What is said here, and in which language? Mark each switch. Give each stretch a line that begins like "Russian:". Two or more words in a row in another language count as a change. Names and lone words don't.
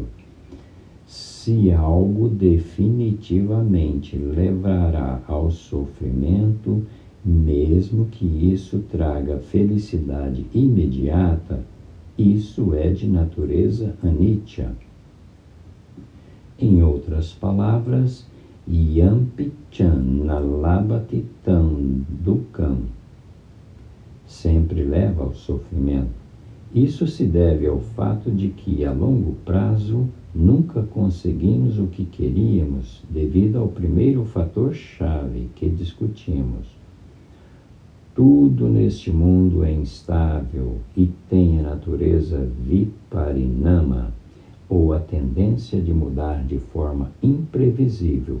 Portuguese: Se algo definitivamente levará ao sofrimento, mesmo que isso traga felicidade imediata, isso é de natureza anicca. Em outras palavras,
Pali: yampi chan nalabhati tam dukkam,
Portuguese: sempre leva ao sofrimento. Isso se deve ao fato de que, a longo prazo, nunca conseguimos o que queríamos devido ao primeiro fator-chave que discutimos. Tudo neste mundo é instável e tem a natureza viparinama, ou a tendência de mudar de forma imprevisível.